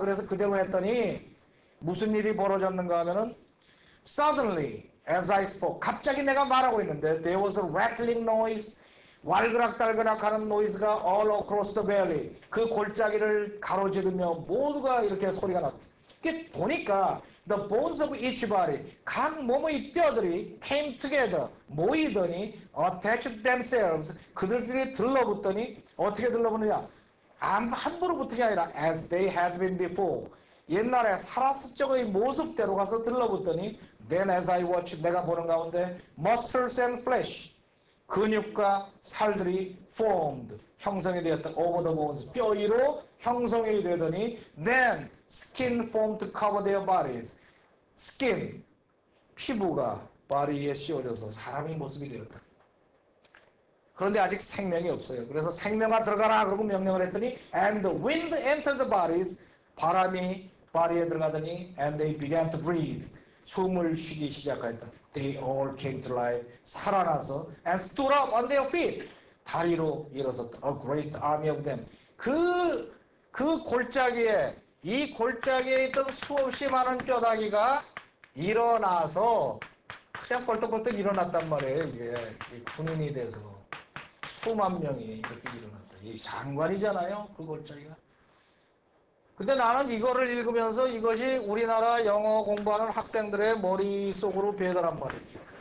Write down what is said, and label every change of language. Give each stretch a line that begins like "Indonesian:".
Korean: 그래서 그대로 했더니 무슨 일이 벌어졌는가 하면은
English: Suddenly, as I spoke,
Korean: 갑자기 내가 말하고 있는데
English: there was a rattling noise,
Korean: 왈그락달그락하는 노이즈가
English: all across the valley.
Korean: 그 골짜기를 가로지르며 모두가 이렇게 소리가 났다. 이게 보니까
English: the bones of each body,
Korean: 각 몸의 뼈들이
English: came together,
Korean: 모이더니
English: attached themselves,
Korean: 그들끼리 들러붙더니 어떻게 들러붙느냐? 함부로 붙은 게 아니라
English: as they had been before.
Korean: 옛날에 살았을 적의 모습대로 가서 들러붙더니
English: then as I watched,
Korean: 내가 보는 가운데
English: muscles and flesh,
Korean: 근육과 살들이 formed, 형성이 되었다.
English: over the bones,
Korean: 뼈 위로 형성이 되더니
English: then skin formed to cover their bodies,
Korean: skin, 피부가 바디에 씌워져서 사람의 모습이 되었다. 그런데 아직 생명이 없어요. 그래서 생명아 들어가라 그러고 명령을 했더니
English: and the wind entered the bodies,
Korean: 바람이 바디에 들어가더니
English: and they began to breathe,
Korean: 숨을 쉬기 시작했다.
English: They all came to life,
Korean: 살아나서
English: and stood up on their feet,
Korean: 다리로 일어섰다.
English: A great army of them.
Korean: 그 골짜기에, 이 골짜기에 있던 수없이 많은 뼈다귀가 일어나서 그냥 벌떡벌떡 일어났단 말이에요. 이게 군인이 돼서 수만 명이 이렇게 일어났다. 이 장관이잖아요, 그 골짜기가. 근데 나는 이거를 읽으면서 이것이 우리나라 영어 공부하는 학생들의 머릿속으로 배더란 말이죠.